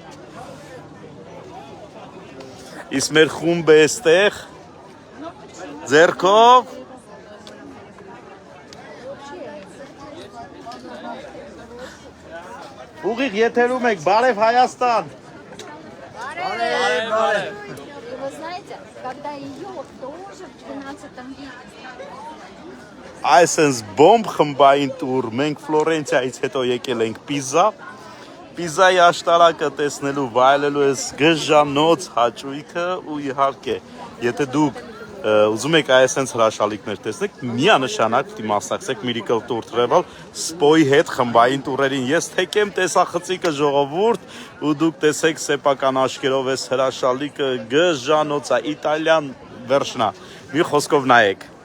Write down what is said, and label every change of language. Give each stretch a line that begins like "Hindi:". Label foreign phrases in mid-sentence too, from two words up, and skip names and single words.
Armenian: իսկ մեր խումբը էստեղ, ձերքով, ուղիղ եթերում եք, բարև Հայաստան։ Барев.
Russian: И вы знаете, когда ее тоже в 12 веке.
Armenian: Այսպես բոմբ խմբային տուր, մենք Ֆլորենցիայից հետո եկել ենք Պիզա, Պիզայի աշտարակը տեսնելու, վայելելու ես գժանոց հաճույքը ու իհարկե, եթե դուք ուզում եք այսպես հրաշալիքներ տեսնեք, միանշանակ պիտի մասնակցեք Miracle Tour Travel Սպոյի հետ խմբային տուրերին։ Ես թեկեմ տեսախցիկը ժողովուրդ ու դուք տեսեք սեփական աչքերով այս հրաշալիքը գժանոցա Իտալիան վերջնա։ Մի խոսքով նայեք։